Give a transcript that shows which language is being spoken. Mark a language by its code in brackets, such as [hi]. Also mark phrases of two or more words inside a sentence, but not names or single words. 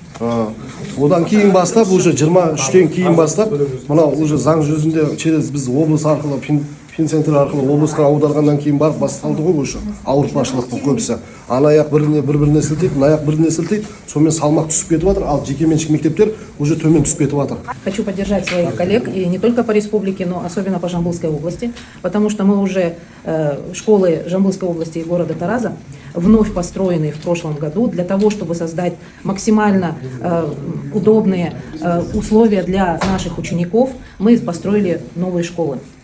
[kk] Одан кейін бастап, уже 23-тен кейін бастап, мынау уже заң жүзінде через біз облыс арқылы финцентр арқылы облысқа аударғаннан кейін барып басталды ғой уже ауыртпашылықтың көбісі. Ана аяқ бір-біріне сілтейді, мына аяқ бір-біріне сілтейді, сонымен салмақ түсіп кетіп жатыр, ал жекеменшік мектептер уже төмен түсіп кетіп жатыр. [ru] Хочу поддержать своих коллег, и не только по республике, но особенно по Жамбылской области, потому что мы уже школы Жамбылской области и города Тараза вновь построенные в прошлом году для того, чтобы создать максимально удобные условия для наших учеников, мы построили новые школы.